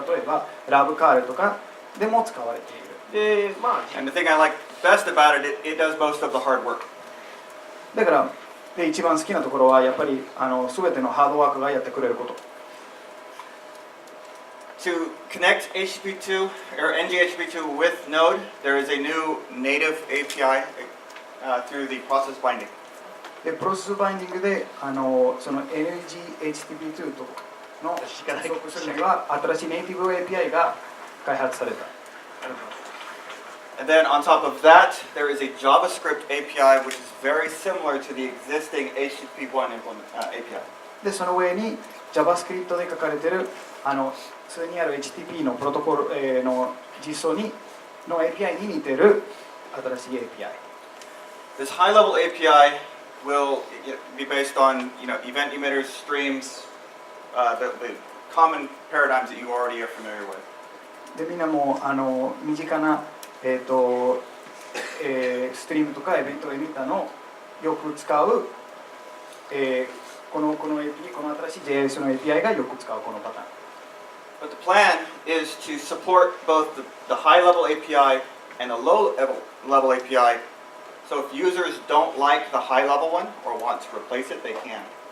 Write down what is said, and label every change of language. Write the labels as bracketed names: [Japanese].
[Japanese] 例えばラブカールとかでも使われている。 [English] And the thing I like best about it, it does most of the hard work. [Japanese] だから一番好きなところはやっぱり全てのハードワークがやってくれること。 [English] To connect HTTP2 or NG-HTTP2 with Node, there is a new native API through the process binding. [Japanese] でプロセスバインディングでその NG-HTTP2 との接続するには新しいネイティブ API が開発された。 [English] And then on top of that, there is a JavaScript API which is very similar to the existing HTTP1 API. [Japanese] でその上に JavaScript で書かれているすでにある HTTP のプロトコル、の実装の API に似ている新しい API。 [English] This high-level API will be based on event emitters, streams, the common paradigms that you already are familiar with. [Japanese] でみんなも身近なストリームとかイベントエミッターのよく使う、この新しい JS の API がよく使うこのパターン。 [English] But the plan is to support both the high-level API and the low-level API. So if users don't like the high-level one or want to replace it, they can.